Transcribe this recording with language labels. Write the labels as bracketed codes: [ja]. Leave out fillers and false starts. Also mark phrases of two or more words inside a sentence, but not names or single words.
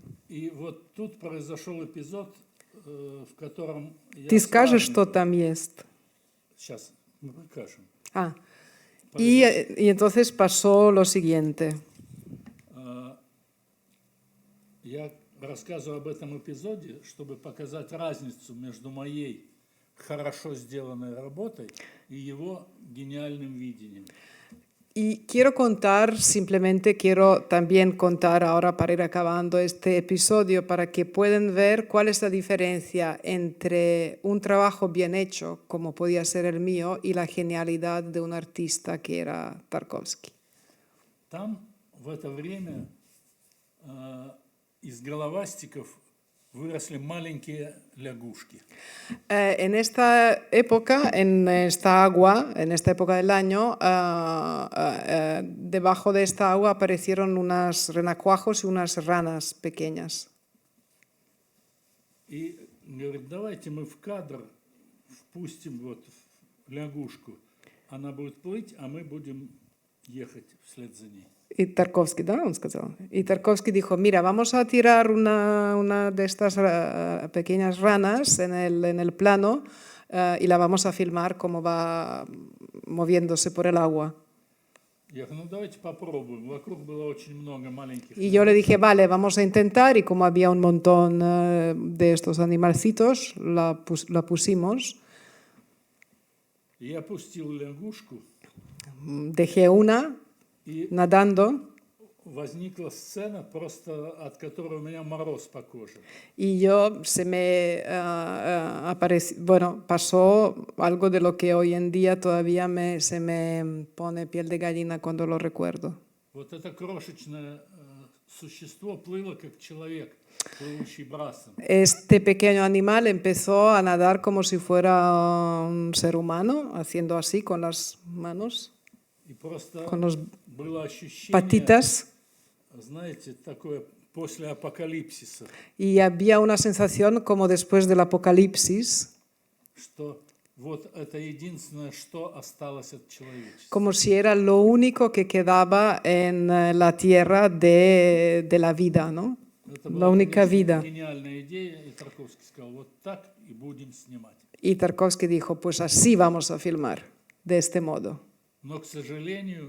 [ru] И вот тут произошел эпизод, в котором я Ты скажешь, что там есть? Сейчас мы покажем. [es] Y entonces pasó lo siguiente. [ru] Я рассказываю об этом эпизоде, чтобы показать разницу между моей хорошо сделанной работой и его гениальным видением. [es] Y quiero también contar ahora para ir acabando este episodio para que puedan ver cuál es la diferencia entre un trabajo bien hecho, como podía ser el mío, y la genialidad de un artista que era Tarkovsky. [ru] Там в это время из головастиков выросли маленькие лягушки. [es] En esta época, en esta época del año, debajo de esta agua aparecieron unos renacuajos y unas ranas pequeñas. [ru] И говорит, давайте мы в кадр впустим лягушку. Она будет плыть, а мы будем ехать вслед за ней. [es] Y Tarkovsky dijo, mira, vamos a tirar una de estas pequeñas ranas en el plano y la vamos a filmar cómo va moviéndose por el agua. Y yo le dije, vale, vamos a intentar, y como había un montón de estos animalcitos, la pusimos. Dejé una nadando. [ru] Возникла сцена, просто от которой у меня мороз по коже. [es] Y pasó algo de lo que hoy en día todavía se me pone piel de gallina cuando lo recuerdo. [ru] Вот это крошечное существо плыло как человек, плывущий брасом. [es] Este pequeño animal empezó a nadar como si fuera un ser humano, haciendo así con las manos, con las patitas. [ru] Знаете, такое после апокалипсиса. [es] Y había una sensación como después del apocalipsis. [ru] Что вот это единственное, что осталось от человечества. [es] Como si era lo único que quedaba en la tierra de la vida, ¿no? [ru] Это [es] la [ru] была, [es] única [ru] конечно, [es] vida. [ru] гениальная идея, и Тарковский сказал, вот так и будем снимать. [es] Y Tarkovsky dijo, pues así vamos a filmar, de este modo. [ru] Но, к сожалению,